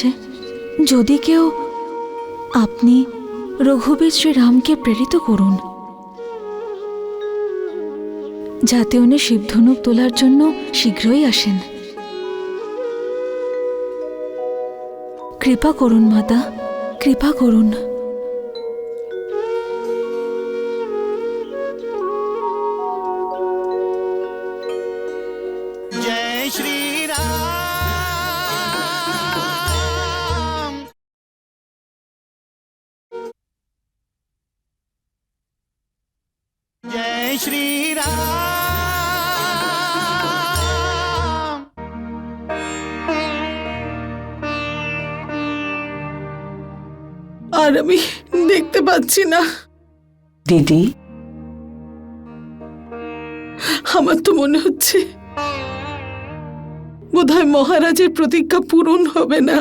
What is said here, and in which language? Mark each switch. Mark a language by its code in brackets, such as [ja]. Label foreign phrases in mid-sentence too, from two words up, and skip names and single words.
[bn] যদি কেউ, আপনি রঘুবীর শ্রীরামকে প্রেরিত করুন, যাতে উনি শিবধনুক তোলার জন্য শীঘ্রই আসেন। কৃপা করুন মাতা, কৃপা করুন। [hi] जय श्री राम, जय श्री राम। [bn] আর আমি দেখতে পাচ্ছি না। দিদি, আমার তো মনে হচ্ছে বোধহয় মহারাজের প্রতিজ্ঞা পূরণ হবে না।